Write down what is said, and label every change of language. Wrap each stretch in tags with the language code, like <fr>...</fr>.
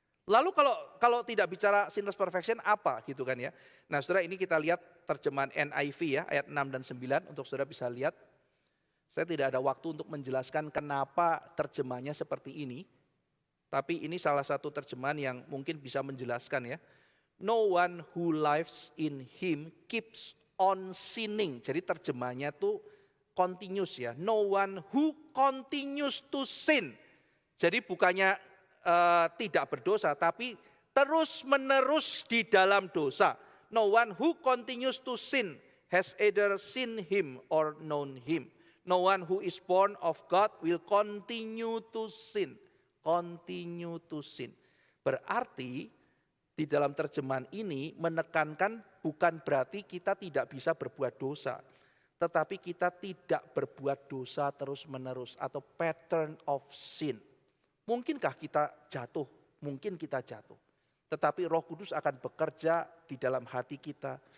<id>Lalu kalau tidak bicara sinless perfection apa gitu kan ya. Nah saudara ini kita lihat terjemahan NIV ya ayat 6 dan 9 untuk saudara bisa lihat. Saya tidak ada waktu untuk menjelaskan kenapa terjemahnya seperti ini. Tapi ini salah satu terjemahan yang mungkin bisa menjelaskan ya.</id> <en>No one who lives in him keeps on sinning.</en> <id>Jadi terjemahnya tuh continuous ya.</id> <en>No one who continues to sin.</en> <id>Jadi bukannya tidak berdosa, tapi terus menerus di dalam dosa.</id> <en>No one who continues to sin has either seen him or known him. No one who is born of God will continue to sin. Continue to sin.</en> <id>Berarti di dalam terjemahan ini menekankan bukan berarti kita tidak bisa berbuat dosa. Tetapi kita tidak berbuat dosa terus menerus atau</id> <en>pattern of sin.</en> <id>Mungkinkah kita jatuh? Mungkin kita jatuh. Tetapi Roh Kudus akan bekerja di dalam hati kita.</id>